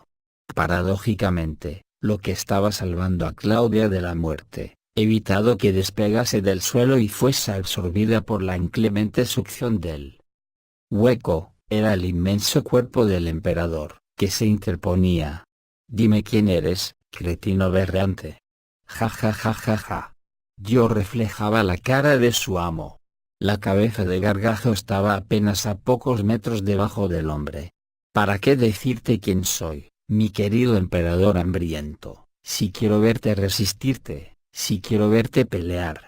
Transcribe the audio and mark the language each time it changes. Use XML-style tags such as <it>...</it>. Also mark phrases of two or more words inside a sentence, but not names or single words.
<es>Paradójicamente, lo que estaba salvando a Claudia de la muerte, evitado que despegase del suelo y fuese absorbida por la inclemente succión del hueco, era el inmenso cuerpo del emperador, que se interponía. «Dime quién eres, cretino berreante». «Ja ja ja ja ja». Yo reflejaba la cara de su amo. La cabeza de Gargajo estaba apenas a pocos metros debajo del hombre. «¿Para qué decirte quién soy, mi querido emperador hambriento, si quiero verte resistirte, si quiero verte pelear?</es>